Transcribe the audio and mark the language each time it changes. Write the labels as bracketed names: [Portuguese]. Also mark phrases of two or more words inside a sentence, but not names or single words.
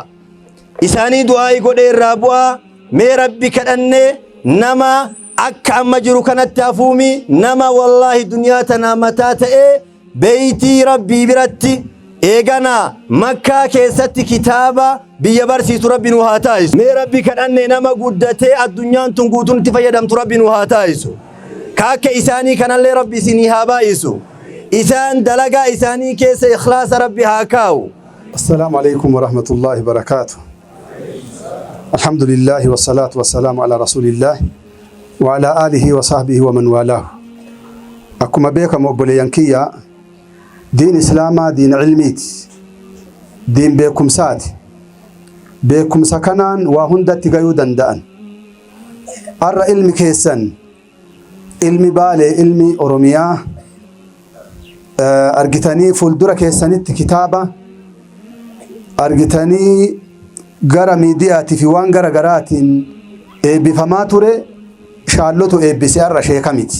[Oromo] Isaanii du'aa'ii godhee irraa bu'aa mee rabbi kadhannee nama akka amma jiru kanatti hafuumi nama wallaahi duniyaa tanaa mataa ta'ee beeytii rabbii biratti eegana makkaa keessatti kitaaba biyya barsiisu rabbi nu haa taasisu. Mee rabbi kadhannee nama guddatee addunyaan tun guutuun itti fayyadamtu rabbi nu haa taasisu. Kaakka isaanii kanallee rabbi isinii haa baay'isu. Isaan dalagaa isaanii keessa ikhlaasa rabbi haa kaa'u. [Arabic] السلام عليكم ورحمة الله وبركاته. الحمد لله والصلاة والسلام على رسول الله وعلى آله وصحبه ومن والاه. [Oromo] Akkuma beekamu obboleeyyan kiyya diin islaamaa diin ilmiiti. Diin beekumsaati. Beekumsa kanaan waa hundatti gayuu danda'an. Arra ilmi keessan ilmi Baalee ilmi Oromiyaa argitanii fuuldura keessanitti kitaaba argitanii gara miidiyaatii fi waan gara garaatiin eebbifamaa ture shaallotu eebbisee arra sheeka miti.